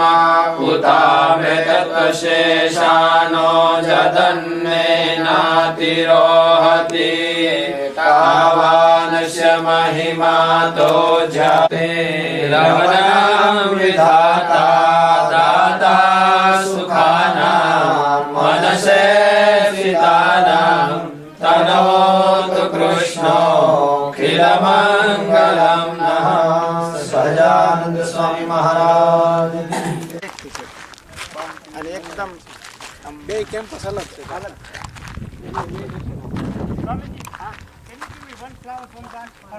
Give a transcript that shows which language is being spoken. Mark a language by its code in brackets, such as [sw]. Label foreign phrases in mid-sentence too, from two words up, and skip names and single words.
[sa] उतामृतत्वशेषानो जदन्नेनातिरोहति तावानस्य महिमा दोजते रमणं विधाता दाता सुखानां मनसे स्थितानां तनोतु कृष्णो खिलमङ्गलं नः सजानंद स्वामी महाराज [gu] અને એકદમ બે કેમ્પસ અલગ છે સ્વામીજી હા [en] can you give me one flower from that